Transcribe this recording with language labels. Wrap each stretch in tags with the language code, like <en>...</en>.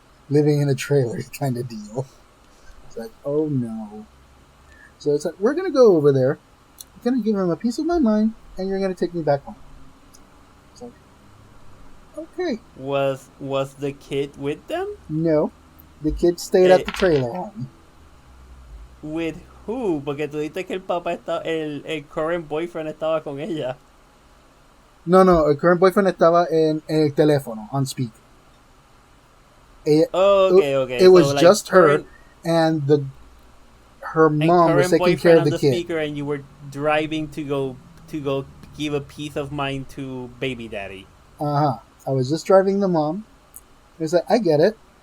<en>Living in a trailer kind of deal. It's like, oh no. So it's like, we're going to go over there. I'm going to give him a piece of my mind, and you're going to take me back home. It's like, okay. Was the kid with them? No. The kid stayed at the trailer home. With who?</en> <es>Porque tú dices que el</es> <en>current boyfriend</en> <es>estaba con ella. No, el</es> <en>current boyfriend</en> <es>estaba en el teléfono,</es> <en>on speaker. Okay. It was so, like, just her, and her mom was taking care of the kid. Speaker, and you were driving to go give a peace of mind to baby daddy. I was just driving the mom. It's like, I get it.</en>